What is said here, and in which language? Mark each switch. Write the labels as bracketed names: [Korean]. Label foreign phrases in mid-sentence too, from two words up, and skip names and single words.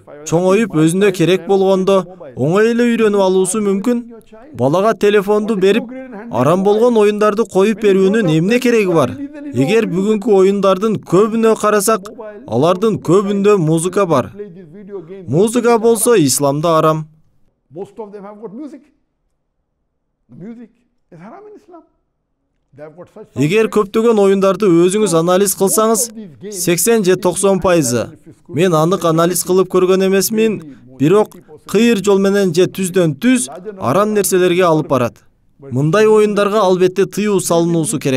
[Kyrgyz] Чоңоюп өзүнө керек болгондо оңой эле үйрөнүп алуусу мүмкүн. Балага телефонду берип, арам болгон оюндарды коюп берүүнүн эмне кереги бар? Эгер бүгүнкү оюндардын көбүнө карасак, алардын көбүндө музыка бар. Музыка болсо исламда арам. [English] Most of them have got music. Music is haram in Islam. [Kyrgyz] Эгер көптөгөн оюндарды өзүңүз анализ кылсаңыз, 80 же 90%. Мен анык анализ кылып көргөн эмесмин, бирок кыйыр жол менен же түздөн түз арам нерселерге алып барат. Мындай оюндарга албетте тыюу салынуусу керек.